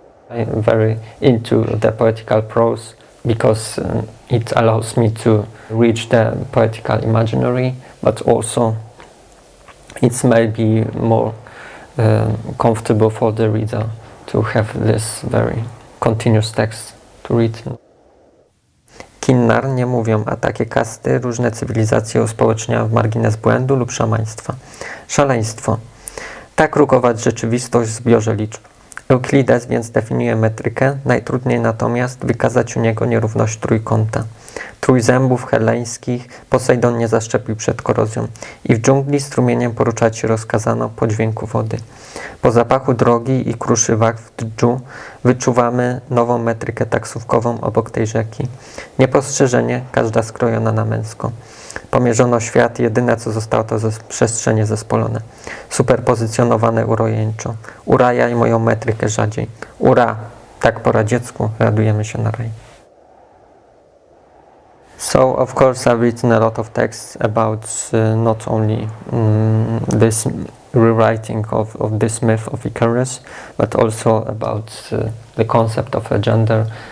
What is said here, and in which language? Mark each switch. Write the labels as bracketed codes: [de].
[en] I'm very into the poetical prose because it allows me to reach the poetical imaginary, but also it's maybe more comfortable for the reader to have this very continuous text to read. [pl] Kinnar nie mówią, a takie kasty różne cywilizacje uspołeczniają w margines błędu lub szamaństwa. Szaleństwo. Tak rugować rzeczywistość w zbiorze liczb. Euklides więc definiuje metrykę, najtrudniej natomiast wykazać u niego nierówność trójkąta. Trójzębów heleńskich Posejdon nie zaszczepił przed korozją i w dżungli strumieniem poruczać się rozkazano po dźwięku wody. Po zapachu drogi i kruszywach w dżdżu wyczuwamy nową metrykę taksówkową obok tej rzeki. Niepostrzeżenie, każda skrojona na męsko. Pomierzono świat, jedyne co zostało to przestrzenie zespolone. Superpozycjonowane urojeńczo. Urajaj moją metrykę rzadziej. Ura! Tak po radziecku radujemy się na raj. [en] So, of course, I've written a lot of texts about not only this rewriting of this myth of Icarus, but also about the concept of a gender.